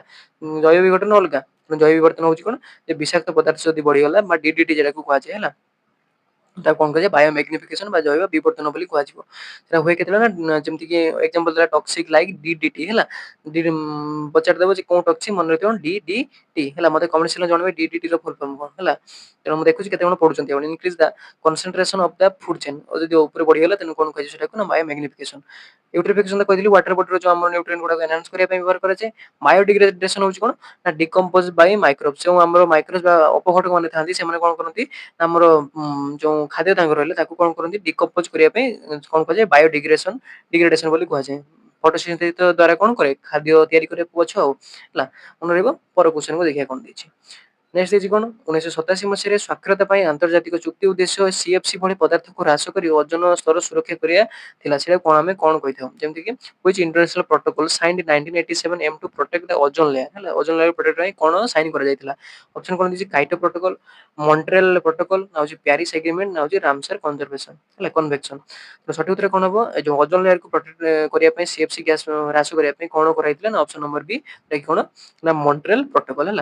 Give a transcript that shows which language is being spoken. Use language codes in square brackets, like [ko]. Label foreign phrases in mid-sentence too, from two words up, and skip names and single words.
[or] ଜୈବ ବିଘଟନ ଅଲଗା ଜୈବ ବିବର୍ତ୍ତନ ହଉଛି କଣ ଯେ ବିଷାକ୍ତ ପଦାର୍ଥ ଯଦି ବଢିଗଲା ବା ଡିଡିଟି ଯେଟାକୁ କୁହାଯାଏ ହେଲା ତାକୁ କଣ କୁହାଯାଏ [en] bio magnification [or] ବା ଜୈବ ବିବର୍ତ୍ତନ ବୋଲି କୁହାଯିବ। ସେଟା ହୁଏ କେତେବେଳେ ନା ଯେମିତି କି ଏକ୍ସାମ୍ପଲ ଦେଲା [en] toxic like DDT [or] ହେଲା। ପଚାରିଦବ ଯେ କୋଉ ଟକ୍ସିକ ମନେ ରଖିବ ଡିଡିଟି ହେଲା। ମତେ [en] comment sectionରେ [or] ଜଣେଇବେ ଡିଡିଟି ର [en] full form [or] କଣ ହେଲା। ତେଣୁ ମୁଁ ଦେଖୁଛି କେତେ ଜଣ ପଢୁଛନ୍ତି ଆପଣ [en] increase the concentration of the food chain [or] ଯଦି ଉପରେ ବଢିଗଲା ତେଣୁ କଣ କୁହାଯିବ ସେଟାକୁ ନା [en] bio magnification. [or] ୟୁଟ୍ରିଫିକେସନ କହିଥିଲି [en] water bodyର [or] ଯୋଉ ଆମର ନ୍ୟୁଟ୍ରିଏଣ୍ଟ ଗୁଡାକ ଏନହାନ୍ସ କରିବା ପାଇଁ ବ୍ୟବହାର କରାଯାଏ। ବାୟୋଡିଗ୍ରେଡେସନ ହଉଛି କଣ ନା [en] decompose by microbes [or] ଯୋଉ ଆମର ମାଇକ୍ରୋବ୍ସ ବା ଅପଘଟକ ମାନେ ଥାନ୍ତି ସେମାନେ କଣ କରନ୍ତି ଆମର ଯୋଉ ଖାଦ୍ୟ ତାଙ୍କର ରହିଲେ ତାକୁ କଣ କରନ୍ତି ଡିକମ୍ପୋଜ କରିବା ପାଇଁ କଣ କୁହାଯାଏ ଡିଗ୍ରେଡେସନ ବୋଲି କୁହାଯାଏ। ଫଟୋସିନ୍ଥେସିସ୍ ଦ୍ଵାରା କଣ କରେ ଖାଦ୍ୟ ତିଆରି କରେ ଗଛ ଆଉ ହେଲା। ମନେ ରହିବ ପର କ୍ୱେଶ୍ଚନକୁ ଦେଖିବା କଣ ଦେଇଛି। ନେକ୍ସଟ ଦେଇଛି କଣ 1987 ମସିହାରେ ସ୍ୱାକ୍ଷରତା ପାଇଁ ଆନ୍ତର୍ଜାତିକ ଚୁକ୍ତି ଉଦ୍ଦେଶ୍ୟ ସିଏଫସି ଭଳି ପଦାର୍ଥକୁ ହ୍ରାସ କରି ଓଜୋନ ସ୍ତର ସୁରକ୍ଷା କରିବା ଥିଲା। ସେଟା କଣ ଆମେ କଣ କହିଥାଉ ଯେମିତି କି [en] which international protocol signed in 1987 aim to protect the ozone layer [or] ହେଲା। [en] ozone layer protect [or] ପାଇଁ କଣ ସାଇନ କରାଯାଇଥିଲା। ଅପସନ କଣ ଦେଇଛି କାଇଟୋ ପ୍ରୋଟୋକଲ, ମଣ୍ଟ୍ରିଆଲ ପ୍ରୋଟୋକଲ ନା ହଉଛି ପ୍ୟାରିସ ଏଗ୍ରିମେଣ୍ଟ ନା ହଉଛି ରାମସର କନଜରଭେସନ ହେଲା କନଭେକ୍ସନ। ତ ସଠିକ ଉତ୍ତର କଣ ହବ ଏ ଯୋଉ [en] ozone layerକୁ protect [or] କରିବା ପାଇଁ [en] CFC gas [or] ହ୍ରାସ କରିବା ପାଇଁ କଣ କରାଯାଇଥିଲା ନା [en] option number B [or] କଣ ନା ମଣ୍ଟ୍ରିଆଲ ପ୍ରୋଟୋକଲ ହେଲା।